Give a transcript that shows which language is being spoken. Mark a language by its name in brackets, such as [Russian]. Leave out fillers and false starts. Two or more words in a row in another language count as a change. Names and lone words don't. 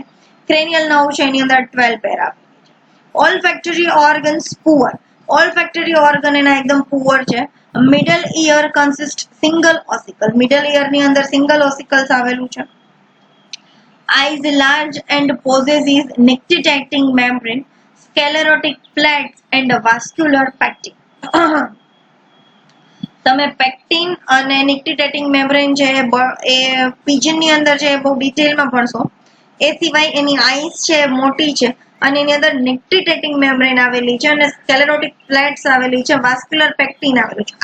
[English] cranial nerve [Gujarati] છે એની અંદર 12 પેર આવેલા છે. [English] olfactory organs poor. olfactory organ [Gujarati] એના એકદમ પુઅર છે. [English] middle ear consist single ossicle. middle ear [Gujarati] ની અંદર [English] single ossicles [Gujarati] આવેલું છે. [English] eyes large and possesses nictitating membrane, sclerotic plaques and vascular pectin. [Gujarati] તમે પેક્ટિન અને [English] nictitating membrane [Gujarati] છે એ પીજન ની અંદર છે બહુ ડિટેલમાં ભણશો. એ સિવાય એની આઈસ છે મોટી છે અને એની અંદર [English] nictitating membrane [Gujarati] આવેલી છે અને [English] sclerotic plates [Gujarati] આવેલી છે, [English] vascular pectin [Gujarati] આવેલું છે.